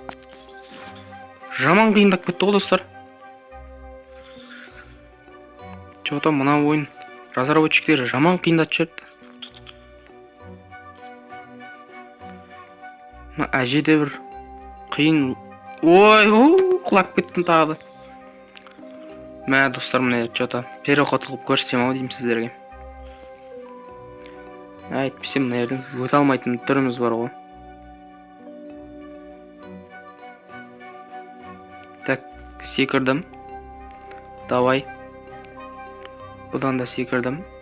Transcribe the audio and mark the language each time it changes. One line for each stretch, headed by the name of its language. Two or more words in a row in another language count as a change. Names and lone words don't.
Kazakh: Жаман қиындап кетті ғой, достар. Что-то мынау ойын разработчиктері жаман қиындатып жіберді. Мына әже де бір қиын. Ой, құлап кеттім тағы да. Мә, достар, мына
Russian: что-то переход
Kazakh: қылып көрсетем ау деймін сіздерге. Әйтпесе мына жерден өте алмайтын түріміз бар ғой. Так, секірдім. Давай. Бұдан да секірдім.